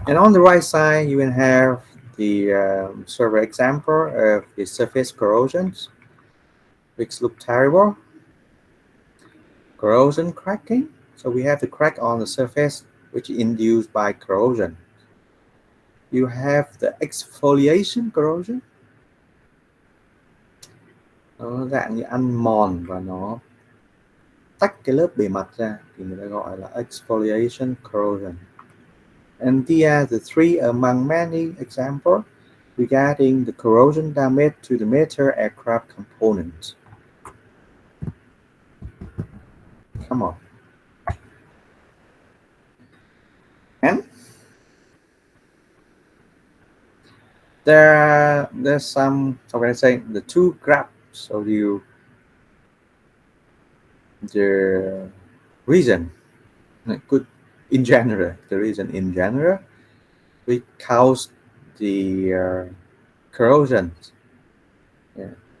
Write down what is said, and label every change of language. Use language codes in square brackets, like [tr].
[en] And on the right side, you will have the survey example of the surface corrosions, which look terrible. Corrosion cracking. So we have the crack on the surface, which is induced by corrosion. You have the exfoliation corrosion. [vi] Nó dạng như ăn mòn và nó tách cái lớp bề mặt ra thì người ta gọi là exfoliation corrosion. [en] And these are the three among many examples regarding the corrosion damage to the major aircraft components. Come on. And there's some, how can I say, the two graphs show you the reason, good in general, the reason in general which cause the corrosion. Yeah.